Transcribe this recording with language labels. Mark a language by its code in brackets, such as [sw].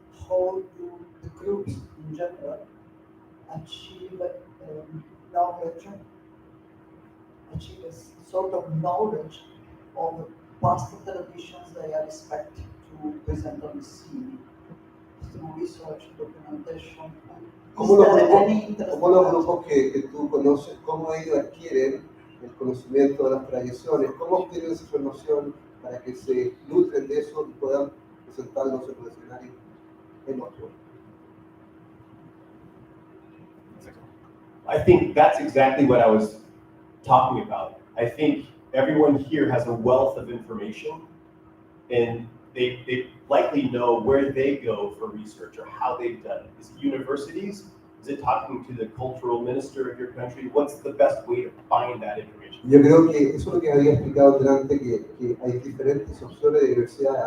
[en] is how do the groups in general achieve knowledge, achieve a sort of knowledge of past traditions they are expected to present on the scene through research, documentation. [es] ¿Cómo [en] Is there any interest [es] cómo los [en] in that? [es] grupos que tú conoces, cómo ellos adquieren el conocimiento de las tradiciones, cómo obtienen esa información para que se nutren de eso y puedan presentarlos en el escenario en otro? [en] I think that's exactly what I was talking about. I think everyone here has a wealth of information, and they likely know where they go for research or how they've done it. Is it universities? Is it talking to the cultural minister of your country? What's the best way to find that information? [es] Yo creo que eso es lo que había explicado delante, que hay diferentes opciones de diversidad.